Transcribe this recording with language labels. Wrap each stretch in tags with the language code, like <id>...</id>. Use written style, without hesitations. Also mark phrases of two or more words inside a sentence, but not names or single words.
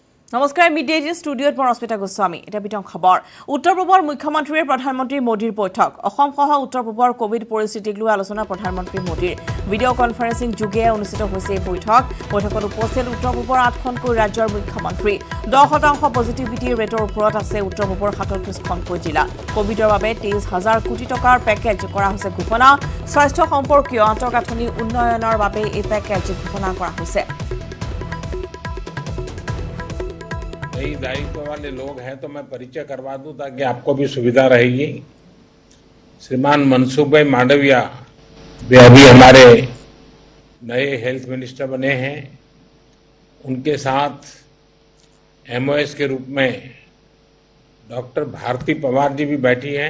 <as>নমস্কাৰ মিডিয়া এজিন ষ্টুডিঅ'ত মই ৰশ্মিতা গোস্বামী এটা বিতং খবৰ উত্তৰ পূবৰ মুখ্যমন্ত্ৰী প্ৰধানমন্ত্ৰী মোদীৰ বৈঠক অসম সহ উত্তৰ পূবৰ কোভিড পৰিস্থিতিক লৈ আলোচনা প্ৰধানমন্ত্ৰী মোদীৰ</as> <en>video conferencing</en> <as>যোগে অনুষ্ঠিত হৈছে এই বৈঠকত উপস্থিত উত্তৰ পূবৰ 8খনকৈ ৰাজ্যৰ মুখ্যমন্ত্ৰী 10% পজিটিভিটি ৰেটৰ ওপৰত আছে উত্তৰ পূবৰ 37খনকৈ জিলা কোভিডৰ বাবে 23,000 কোটি টকাৰ পেকেজ কৰা হৈছে ঘোষণা স্বাস্থ্য সম্পৰ্কীয় আন্তঃগাঁথনি উন্নয়নৰ বাবে এই পেকেজ ঘোষণা কৰা হৈছে</as> <hi>कई दायित्व वाले लोग हैं तो मैं परिचय करवा दूं ताकि आपको भी सुविधा रहेगी। श्रीमान मनसुख भाई मांडविया वे अभी हमारे नए</hi> <en>health minister</en> <hi>बने हैं। उनके साथ एमओएस के रूप में डॉक्टर भारती पवार जी भी बैठी हैं।</hi>